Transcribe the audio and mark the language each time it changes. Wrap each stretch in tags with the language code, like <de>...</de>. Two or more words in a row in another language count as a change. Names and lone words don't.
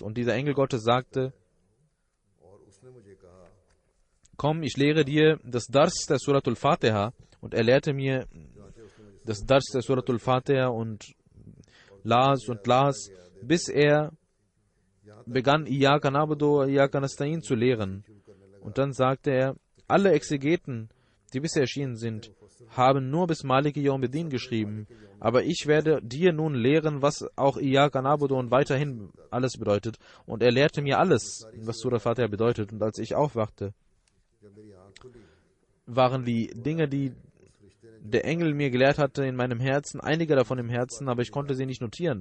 <de>Und dieser Engel Gottes sagte: Komm, ich lehre dir das Dars der Suratul Fatiha. Und er lehrte mir das Dars der Suratul Fatiha und las, bis er begann,</de> <ar>إياك نعبد وإياك نستعين</ar> <de>zu lehren. Und dann sagte er, alle Exegeten, die bisher erschienen sind, haben nur bis</de> <ar>مالك يوم الدين</ar> <de>geschrieben, aber ich werde dir nun lehren, was auch</de> <ar>إياك نعبد</ar> <de>und weiterhin alles bedeutet. Und er lehrte mir alles, was Surah Fatiha bedeutet. Und als ich aufwachte, waren die Dinge, die der Engel mir gelehrt hatte, in meinem Herzen, einige davon im Herzen, aber ich konnte sie nicht notieren.</de>